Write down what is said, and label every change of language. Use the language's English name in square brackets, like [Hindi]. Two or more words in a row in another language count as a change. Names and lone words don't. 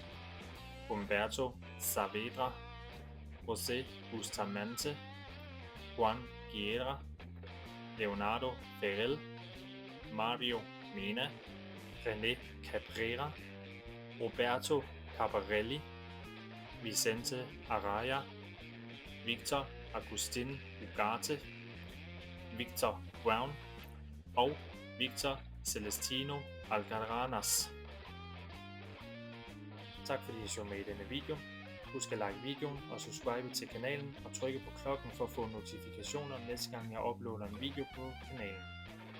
[Danish] Humberto Saavedra, José Bustamante, Juan Guerra, Leonardo Ferrell, Mario Mena, René Cabrera, Roberto Caparelli, Vicente Araya, Victor Agustin Ugarte, Victor Brown og Victor Celestino Alcaranas. Tak fordi I så med i denne video. Husk at like videoen og subscribe til kanalen og trykke på klokken for at få notifikationer næste gang jeg uploader en video på kanalen.